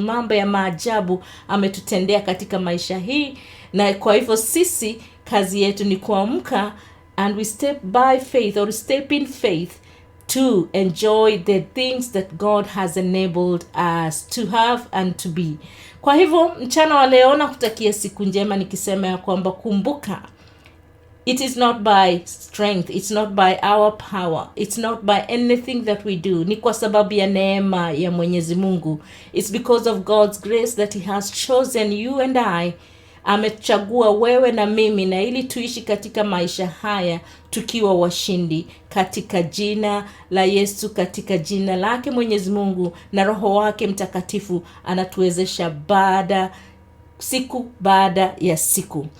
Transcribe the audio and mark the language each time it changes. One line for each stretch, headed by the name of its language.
Swahili: Mambo ya maajabu ametutendea katika maisha hii, na kwa hivyo sisi kazi yetu ni kuamka
English: and we step by faith, or step in faith, to enjoy the things that God has enabled us to have and to be.
Swahili: Kwa hivyo mchana wa leo nakutakia siku njema, nikisema ya kwamba kumbuka
English: It is not by strength, it's not by our power, it's not by anything that we do.
Swahili: Ni kwa sababu ya neema ya Mwenyezi Mungu.
English: It's because of God's grace that he has chosen you and I.
Swahili: Amechagua wewe na mimi, na ili tuishi katika maisha haya tukiwa washindi katika jina la Yesu, katika jina lake Mwenyezi Mungu, na Roho wake Mtakatifu anatuwezesha siku baada ya siku.